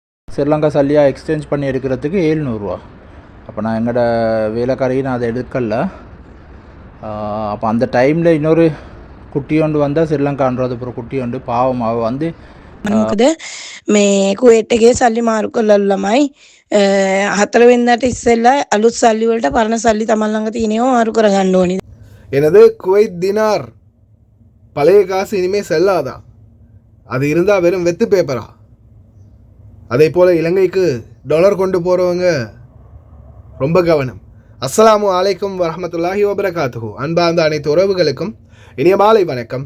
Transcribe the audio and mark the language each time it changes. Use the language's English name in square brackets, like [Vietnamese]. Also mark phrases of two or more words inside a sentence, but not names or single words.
[Tamil] ஸ்ரீலங்கா சல்லியாக எக்ஸ்சேஞ்ச் பண்ணி எடுக்கிறதுக்கு 700 ரூபா. அப்போ நான் எங்களோட வேலைக்காரையும் நான் அதை எடுக்கல. அப்போ அந்த டைமில் இன்னொரு குட்டியோண்டு வந்தால் ஸ்ரீலங்கான்றது அப்புறம் குட்டியோண்டு பாவம் அவள் வந்து [Sinhala] මොකද මේ කුවේට් එකේ සල්ලි මාරු කරලා ළමයි 4 වෙනිදාට ඉස්සෙල්ලා අලුත් සල්ලි වලට පරණ සල්ලි තමන් ළඟ තියෙනවා මාරු කරගන්න ඕනේ. [Tamil] எனது குவைத் தினார் பழைய காசு இனிமேல் செல்லாதா? அது இருந்தால் வெறும் வெத்து பேப்பரா? அதே போல் இலங்கைக்கு டாலர் கொண்டு போகிறவங்க ரொம்ப கவனம். [Arabic] السلام عليكم ورحمة الله وبركاته. [Tamil] அன்பார்ந்த அனைத்து உறவுகளுக்கும் இனிய மாலை வணக்கம்.